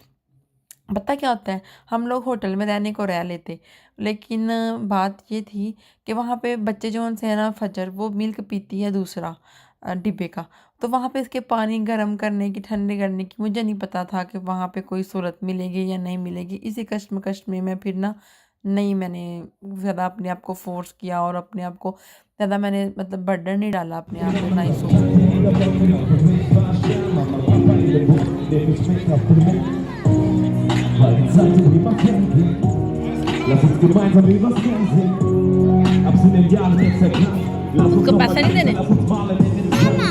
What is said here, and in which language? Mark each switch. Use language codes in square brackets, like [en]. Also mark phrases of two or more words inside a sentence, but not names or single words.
[ur] پتا کیا ہوتا ہے، ہم لوگ ہوٹل میں رہنے کو رہ لیتے، لیکن بات یہ تھی کہ وہاں پہ بچے جو ان سے ہے نا، فجر وہ ملک پیتی ہے دوسرا ڈبے کا. تو وہاں پہ اس کے پانی گرم کرنے کی، ٹھنڈے کرنے کی، مجھے نہیں پتا تھا کہ وہاں پہ کوئی صورت ملے گی یا نہیں ملے گی. اسی کشمکش میں میں پھر نا، نہیں، میں نے زیادہ اپنے آپ کو فورس کیا، اور اپنے آپ کو زیادہ میں نے مطلب برڈن نہیں ڈالا اپنے آپ پہ، نا ہی [de] Weil die Zeit immer vergeht. Lass uns gemeinsam übers Meer sehen. Hab's in den Jahren jetzt erkannt. Lass uns noch mal tanzen, lass uns malen in den Sand.